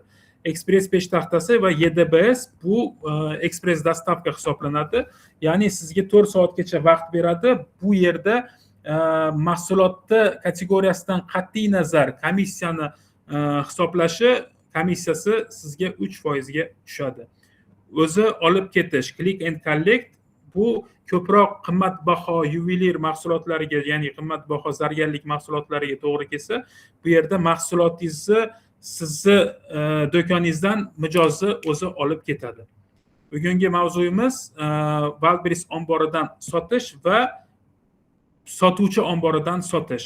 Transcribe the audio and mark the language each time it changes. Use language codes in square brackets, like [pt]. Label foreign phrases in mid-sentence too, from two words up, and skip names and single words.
[uz] Ekspress peshtaxtasi va YDBS bu ekspress dostavka hisoblanadi. Ya'ni sizga 4 soatgacha vaqt beradi. Bu yerda mahsulotni kategoriyasidan qat'iy nazar komissiyani hisoblashi komissiyasi sizga 3% ga tushadi. O'zi olib ketish, [en] click and collect [uz] bu ko'proq qimmatbaho yuvelir mahsulotlariga, ya'ni qimmatbaho zargarlik mahsulotlariga to'g'ri kelsa, bu yerda mahsulotingizni sizni do'koningizdan mijozni o'zi olib ketadi. Bugungi mavzuyimiz Wildberries omboridan sotish va sotuvchi omboridan sotish.